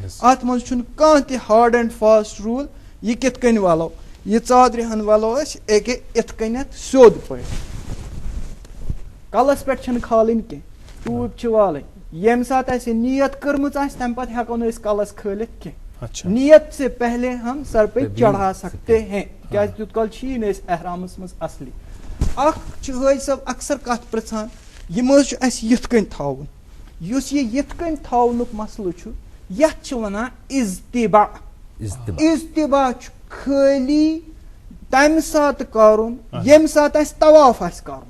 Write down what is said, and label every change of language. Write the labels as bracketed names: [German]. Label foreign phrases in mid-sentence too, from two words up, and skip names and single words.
[Kashmiri] اَتھ منٛز چھُنہٕ کانٛہہ تہِ [English] hard and fast rule [Kashmiri] یہِ کِتھ کٔنۍ وَلو. یہِ ژادرِ ہن وَلو أسۍ أکے یِتھ کٔنٮ۪تھ سیوٚد پٲٹھۍ, کلس پٮ۪ٹھ چھنہٕ کھالٕنۍ کینٛہہ, ٹوٗپۍ چھِ والٕنۍ. ییٚمہِ ساتہٕ اَسہِ نیت کٔرمٕژ آسہِ تَمہِ پتہٕ ہٮ۪کو نہٕ أسۍ کلس کھٲلِتھ کینٛہہ. [Urdu] نیت سے پہلے ہم سر پہ چڑھا سکتے ہیں, [Kashmiri] کیازِ تیُتھ کال چھُیی نہٕ أسۍ احرامس منٛز اصلی. اکھ چھِ حٲجی صٲب اکثر کتھ پرژھان یہِ مہ حظ چھُ اَسہِ یِتھ کٔنۍ تھاوُن. یُس یہِ یِتھ کٔنۍ تھاونُک مسلہٕ چھُ یتھ چھِ ونان اِزتِبا. اِزتِبا چھُ خٲلی تمہِ ساتہٕ کرُن ییٚمہِ ساتہٕ اَسہِ طواف آسہِ کرُن.